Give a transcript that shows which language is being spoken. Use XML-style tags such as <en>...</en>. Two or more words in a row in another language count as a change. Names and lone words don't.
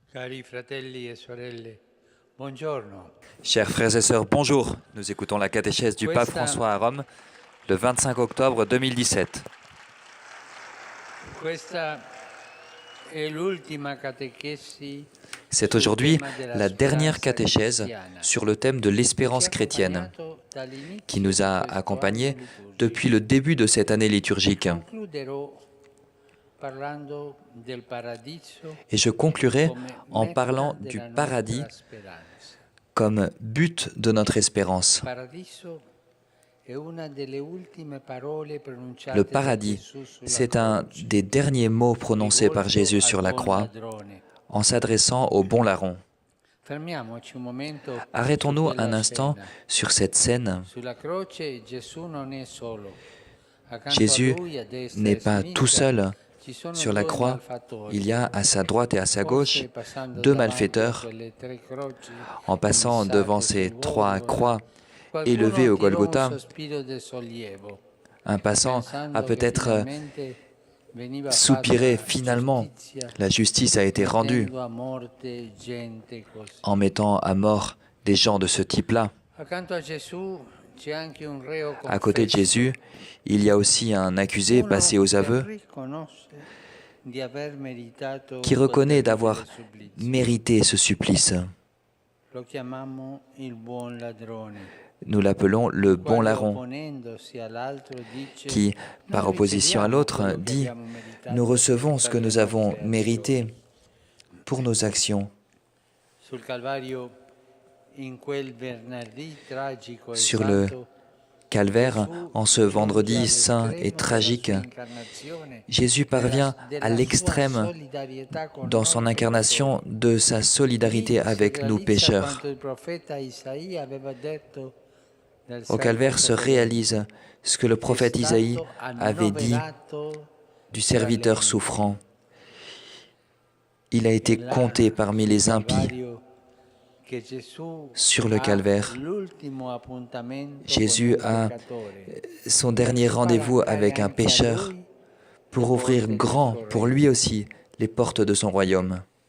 <it>Cari fratelli e sorelle, buongiorno.</it> <fr>Chers frères et sœurs, bonjour. Nous écoutons la catéchèse du pape François à Rome le 25 octobre 2017.</fr> <it>Questa è l'ultima catechesi</it> <fr>C'est</fr> <it>sul</it> <fr>aujourd'hui</fr> <it>tema della</it> <fr>la dernière</fr> <it>speranza</it> <fr>catéchèse</fr> <it>cristiana,</it> <fr>sur le thème de</fr> <it>che ci</it> <fr>l'espérance</fr> <it>ha</it> <fr>chrétienne,</fr> <it>accompagnato dall'inizio</it> <fr>qui nous a</fr> <it>di questo</it> <fr>accompagnés</fr> <it>anno liturgico.</it> <fr>depuis le début de cette année liturgique.</fr> <it>Concluderò parlando del paradiso</it> <fr>Et je conclurai</fr> <it>come</it> <fr>en</fr> <it>meta</it> <fr>parlant du</fr> <it>della</it> <fr>paradis</fr> <it>nostra speranza.</it> <fr>comme but de notre espérance.</fr> <it>Paradiso è una delle ultime parole pronunciate</it> <fr>Le</fr> <it>da</it> <fr>paradis,</fr> <it>Gesù sulla</it> <fr>c'est un</fr> <it>croce,</it> <fr>des derniers mots prononcés par</fr> <it>rivolto</it> <fr>Jésus</fr> <it>al</it> <fr>sur la</fr> <it>buon</it> <fr>croix</fr> <it>ladrone.</it> <fr>en s'adressant au bon larron.</fr> <it>Fermiamoci un momento su</it> <fr>Arrêtons-nous un</fr> <it>quella</it> <fr>instant</fr> <it>scena.</it> <fr>sur cette scène.</fr> <it>Sulla croce Gesù non è solo. Accanto</it> <fr>Jésus</fr> <it>a lui, a destra</it> <fr>n'est</fr> <it>e a</it> <fr>pas tout</fr> <it>sinistra,</it> <fr>seul.</fr> <it>ci sono</it> <fr>Sur la</fr> <it>due</it> <fr>croix,</fr> <it>malfattori.</it> <fr>il y a à sa droite et à sa gauche</fr> <it>Forse passando</it> <fr>deux</fr> <it>davanti a</it> <fr>malfaiteurs.</fr> <it>quelle tre croci</it> <fr>En passant</fr> <it>fissate</it> <fr>devant</fr> <it>sul</it> <fr>ces trois</fr> <it>Golgotha,</it> <fr>croix</fr> <it>qualcuno</it> <fr>élevées au</fr> <it>tirò un</it> <fr>Golgotha,</fr> <it>sospiro di sollievo,</it> <fr>un passant a</fr> <it>pensando che</it> <fr>peut-être</fr> <it>finalmente veniva</it> <fr>soupiré.</fr> <it>fatta</it> <fr>Finalement,</fr> <it>giustizia,</it> <fr>la justice a été rendue</fr> <it>mettendo a morte gente così.</it> <fr>en mettant à mort des gens de ce type-là.</fr> <it>Accanto a Gesù c'è anche un reo</it> <fr>À côté de</fr> <it>confesso,</it> <fr>Jésus, il y a aussi un accusé</fr> <it>uno</it> <fr>passé aux</fr> <it>che</it> <fr>aveux</fr> <it>riconosce di aver meritato</it> <fr>qui</fr> <it>quel</it> <fr>reconnaît</fr> <it>terribile</it> <fr>d'avoir</fr> <it>supplizio.</it> <fr>mérité ce supplice.</fr> <it>Lo chiamiamo il buon ladrone,</it> <fr>Nous l'appelons le bon</fr> <it>quale</it> <fr>larron,</fr> <it>opponendosi all'altro dice:</it> <fr>qui, par</fr> <it>noi</it> <fr>opposition à</fr> <it>riceviamo</it> <fr>l'autre,</fr> <it>quello che</it> <fr>dit</fr> <it>abbiamo meritato</it> <fr>nous recevons ce</fr> <it>per</it> <fr>que</fr> <it>le</it> <fr>nous avons</fr> <it>nostre</it> <fr>mérité</fr> <it>azioni.</it> <fr>pour nos actions.</fr> <it>Sul Calvario, in quel venerdì tragico e</it> <fr>Sur le</fr> <it>santo,</it> <fr>Calvaire, en ce</fr> <it>giunge</it> <fr>vendredi saint et</fr> <it>all'estremo della</it> <fr>tragique,</fr> <it>sua incarnazione</it> <fr>Jésus parvient à</fr> <it>della sua</it> <fr>l'extrême</fr> <it>solidarietà con</it> <fr>dans</fr> <it>noi</it> <fr>son</fr> <it>peccatori.</it> <fr>incarnation de sa solidarité</fr> <it>Lì si</it> <fr>avec nous</fr> <it>realizza</it> <fr>pécheurs.</fr> <it>quanto il profeta Isaia aveva detto del</it> <fr>Au Calvaire se</fr> <it>servo</it> <fr>réalise ce que le prophète Isaïe avait dit du serviteur souffrant. Il a été compté parmi les impies. Sur le Calvaire, Jésus a son dernier rendez-vous avec un pécheur pour ouvrir grand, pour lui aussi, les portes de son royaume.</fr>